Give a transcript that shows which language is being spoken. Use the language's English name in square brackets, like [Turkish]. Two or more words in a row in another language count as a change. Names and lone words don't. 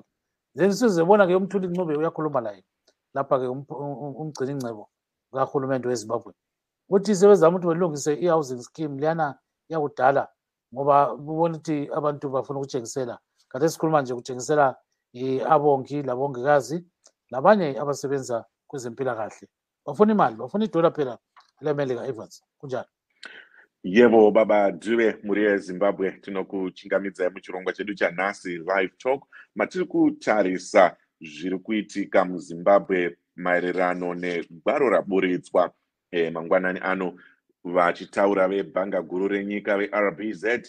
[North Ndebele] Then sizebona-ke uMthuli Ncube uyakhuluma laye lapha-ke umgcini ingcebo kahulumende weZimbabwe uthi sebezama ukuthi belungise i- [English] housing scheme [North Ndebele] liyana yakudala ngoba ubona ukuthi abantu bafuna ukutshengisela kade sikhuluma nje kutshengisela abongi labongikazi labanye abasebenza kwezempilakahle bafuna imali bafuna idola phela le-America Evans kunjani? [Shona] Yebo baba Dube muri eZimbabwe tinokuchingamidza muchirongwa chedu chanhasi Livetalk matiri kutarisa zviri kuitika muZimbabwe maererano negwaro raburitswa mangwanani ano vachitaura vebhanga guru renyika veRBZ